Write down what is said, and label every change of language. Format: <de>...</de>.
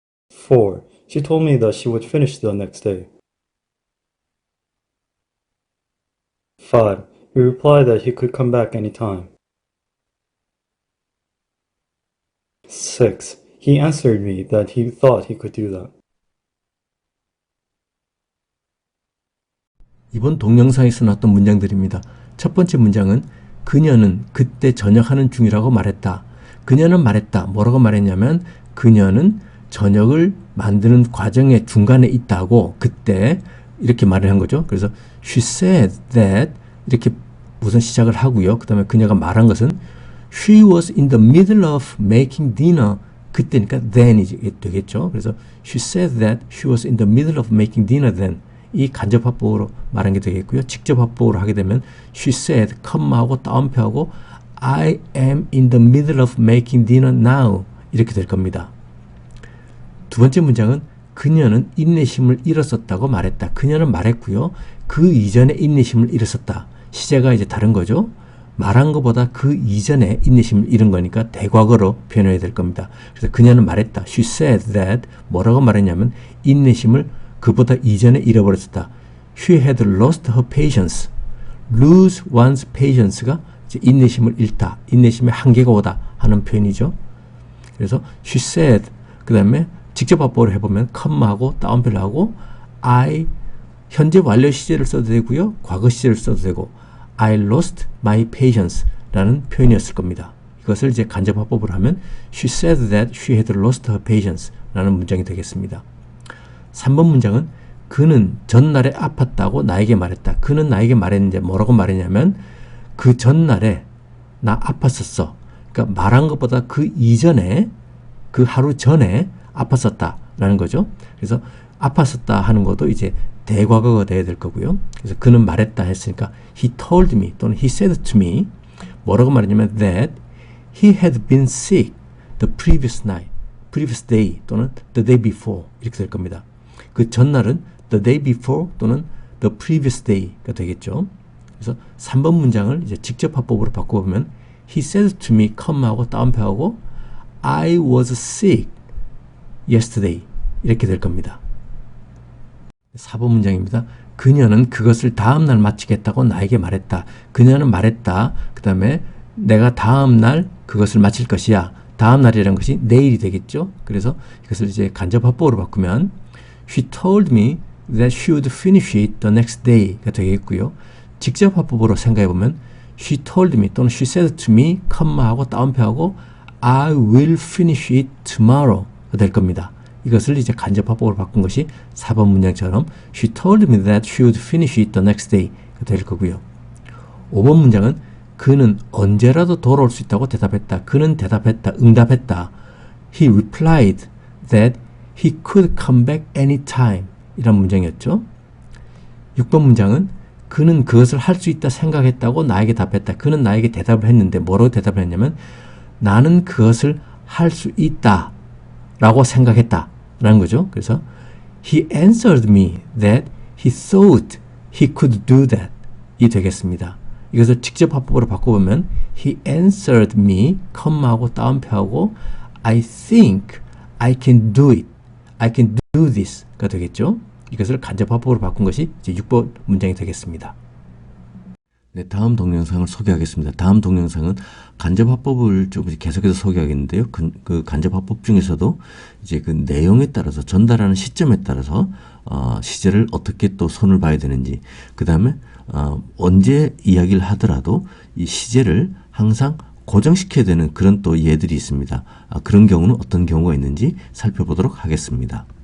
<en>4. She told me that she would finish the next day. 5. He replied that he could come back any time. 6. He answered me that he thought he could do that.</en> <ko>이번 동영상에서 나왔던 문장들입니다. 첫 번째 문장은 그녀는 그때 저녁하는 중이라고 말했다. 그녀는 말했다. 뭐라고 말했냐면 그녀는 저녁을 만드는 과정의 중간에 있다고 그때 이렇게 말을 한 거죠. 그래서 she said that 이렇게 우선 시작을 하고요. 그 다음에 그녀가 말한 것은</ko> <en>she was in the middle of making dinner.</en> <ko>그때니까 then이 되겠죠.</ko> <en>그래서 she said that she was in the middle of making dinner then.</en> <ko>이 간접화법으로 말한 게 되겠고요. 직접화법으로 하게 되면</ko> <en>she said, 하고 따옴표하고 I am in the middle of making dinner now 이렇게 될 겁니다.</en> <ko>두 번째 문장은 그녀는 인내심을 잃었었다고 말했다. 그녀는 말했고요. 그 이전에 인내심을 잃었었다. 시제가 이제 다른 거죠. 말한 것보다 그 이전에 인내심을 잃은 거니까 대과거로 표현해야 될 겁니다. 그래서 그녀는 말했다.</ko> <en>She said that</en> <ko>뭐라고 말했냐면 인내심을 그보다 이전에 잃어버렸었다.</ko> <en>She had lost her patience.</en> <ko>Lose one's patience가 이제 인내심을 잃다. 인내심의 한계가 오다 하는 표현이죠. 그래서 she said 그 다음에 직접 화법을 해보면 컴마하고 따옴표를 하고 I 현재 완료 시제를 써도 되고요. 과거 시제를 써도 되고</ko> <en>I lost my patience</en> <ko>라는 표현이었을 겁니다. 이것을 이제 간접 화법을 하면</ko> <en>she said that she had lost her patience</en> <ko>라는 문장이 되겠습니다. 3번 문장은 그는 전날에 아팠다고 나에게 말했다. 그는 나에게 말했는데 뭐라고 말했냐면 그 전날에 나 아팠었어. 그러니까 말한 것보다 그 이전에 그 하루 전에 아팠었다 라는 거죠. 그래서 아팠었다 하는 것도 이제 대과거가 돼야 될 거고요. 그래서 그는 말했다 했으니까</ko> <en>he told me 또는 he said to me 뭐라고 말했냐면 that he had been sick the previous night, previous day 또는 the day before 이렇게 될 겁니다.</en> <ko>그 전날은 the day before 또는 the previous day가 되겠죠. 그래서 3번 문장을 이제 직접 화법으로 바꿔보면</ko> <en>he said to me,</en> <ko>하고 따옴표하고</ko> <en>I was sick yesterday</en> <ko>이렇게 될 겁니다. 4번 문장입니다. 그녀는 그것을 다음날 마치겠다고 나에게 말했다. 그녀는 말했다. 그 다음에 내가 다음날 그것을 마칠 것이야. 다음날이라는 것이 내일이 되겠죠. 그래서 이것을 이제 간접 화법으로 바꾸면</ko> <en>She told me that she would finish it the next day</en> <ko>가 되겠고요. 직접 화법으로 생각해보면</ko> <en>she told me 또는 she said to me,</en> <ko>컴마하고 따옴표하고</ko> <en>I will finish it tomorrow가 될 겁니다.</en> <ko>이것을 이제 간접화법으로 바꾼 것이</ko> <en>4번 문장처럼 she told me that she would finish it the next day가 될 거고요.</en> <ko>5번 문장은 그는 언제라도 돌아올 수 있다고 대답했다. 그는 대답했다. 응답했다.</ko> <en>He replied that he could come back anytime 이란 문장이었죠.</en> <ko>6번 문장은 그는 그것을 할 수 있다 생각했다고 나에게 답했다. 그는 나에게 대답을 했는데 뭐라고 대답을 했냐면 나는 그것을 할 수 있다 라고 생각했다 라는 거죠.</ko> <en>그래서 he answered me that he thought he could do that</en> <ko>이 되겠습니다. 이것을 직접 화법으로 바꿔보면</ko> <en>he answered me, 컴마하고 따옴표하고 I think I can do it. I can do this</en> <ko>가 되겠죠. 이것을 간접 화법으로 바꾼 것이 이제 6번 문장이 되겠습니다. 네, 다음 동영상을 소개하겠습니다. 다음 동영상은 간접 화법을 좀 계속해서 소개하겠는데요. 그 간접 화법 중에서도 이제 그 내용에 따라서 전달하는 시점에 따라서 시제를 어떻게 또 손을 봐야 되는지, 그 다음에 언제 이야기를 하더라도 이 시제를 항상 고정시켜야 되는 그런 또 예들이 있습니다. 그런 경우는 어떤 경우가 있는지 살펴보도록 하겠습니다.</ko>